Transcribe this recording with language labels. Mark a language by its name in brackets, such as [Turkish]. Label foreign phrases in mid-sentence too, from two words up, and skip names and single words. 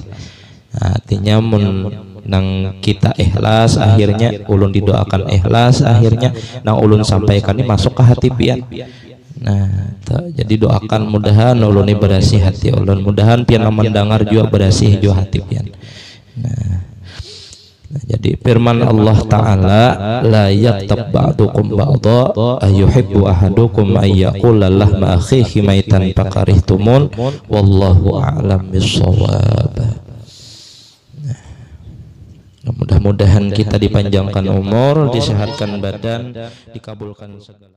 [Banjar] Nah, artinya nang kita ikhlas akhirnya ulun didoakan ikhlas akhirnya nang ulun sampaikan ini masuk ke hati pian. Nah, jadi doakan mudahan ulun ini bersih hati ulun, mudahan pian mendengar juga bersih juga hati pian. Nah, jadi firman Allah Ta'ala, [Arabic] لا يغتب بعضكم بعضا أيحب أحدكم أن يأكل لحم أخيه ميتا فكرهتموه والله أعلم بالصواب. [Indonesian] Mudah-mudahan kita dipanjangkan umur, disehatkan badan, dikabulkan segala